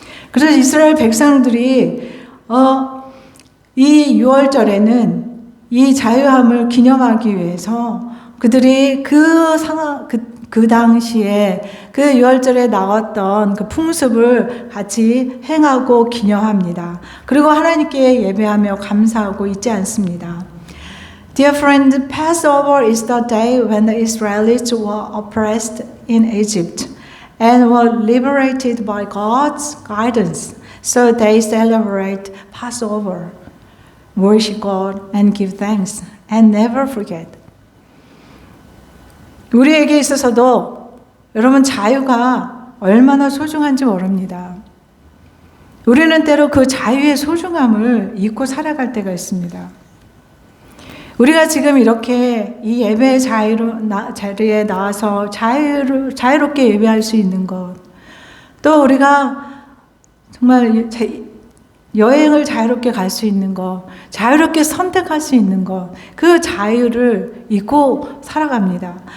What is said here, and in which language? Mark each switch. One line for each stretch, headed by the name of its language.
Korean: 그래서 이스라엘 백성들이 이 6월절에는 이 자유함을 기념하기 위해서 그들이 그 당시에 그 6월절에 나왔던 그 풍습을 같이 행하고 기념합니다. 그리고 하나님께 예배하며 감사하고 있지 않습니다.
English: Dear friend, Passover is the day when the Israelites were oppressed in Egypt and were liberated by God's guidance. So they celebrate Passover, worship God and give thanks and never forget.
Korean: 우리에게 있어서도 여러분 자유가 얼마나 소중한지 모릅니다. 우리는 때로 그 자유의 소중함을 잊고 살아갈 때가 있습니다. 우리가 지금 이렇게 이 예배 자리에 나와서 자유롭게 예배할 수 있는 것, 또 우리가 정말 여행을 자유롭게 갈 수 있는 것, 자유롭게 선택할 수 있는 것, 그 자유를 잊고 살아갑니다.